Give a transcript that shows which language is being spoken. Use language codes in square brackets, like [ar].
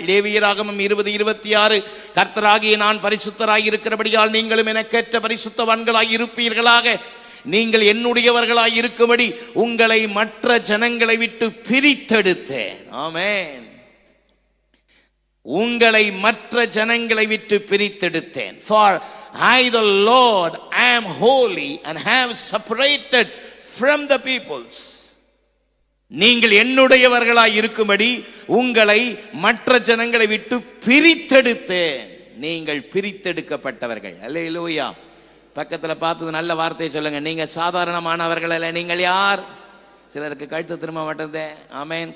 [ta] லேவியராகமம் 20:26, கர்த்தராகிய நான் பரிசுத்தராய் இருக்கிறபடியால் நீங்களும் எனக்கேற்ற பரிசுத்தவான்களாய் இருப்பீர்களாக. நீங்கள் என்னுடையவர்களாய் இருக்கும்படி உங்களை மற்ற ஜனங்களை விட்டு பிரித்தெடுத்தேன். ஆமென். உங்களை மற்ற ஜனங்களை விட்டு பிரித்தெடுத்தேன். [en] For I the Lord am holy and have separated from the peoples. [ta] நீங்கள் என்னுடையவர்களாய் இருக்கும்படி உங்களை மற்ற ஜனங்களை விட்டு பிரித்தெடுத்தேன். நீங்கள் பிரித்தெடுக்கப்பட்டவர்கள். அல்லேலூயா. பக்கத்துல பார்த்தது நல்ல வார்த்தையை சொல்லுங்க. நீங்க சாதாரணமானவர்கள் அல்ல. நீங்கள் யார்? சிலருக்கு கழுத்து திரும்ப மாட்டேங்குது. ஆமென்.